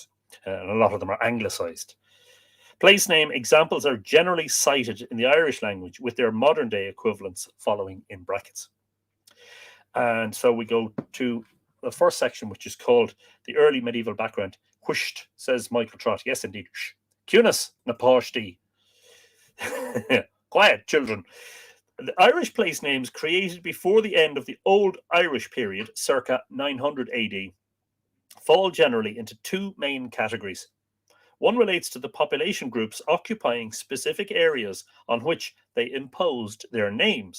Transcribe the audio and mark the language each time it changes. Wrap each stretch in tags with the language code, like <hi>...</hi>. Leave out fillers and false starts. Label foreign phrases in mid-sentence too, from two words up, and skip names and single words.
<en>And a lot of them are anglicised. Place name examples are generally cited in the Irish language with their modern day equivalents following in brackets. And so we go to the first section, which is called the early medieval background. Whisht, says Michael Trott. Yes, indeed.</en> <ga>Cunis na páistí.</ga> <en>Quiet, children. The Irish place names created before the end of the Old Irish period, circa 900 AD, fall generally into two main categories. One relates to the population groups occupying specific areas on which they imposed their names.</en>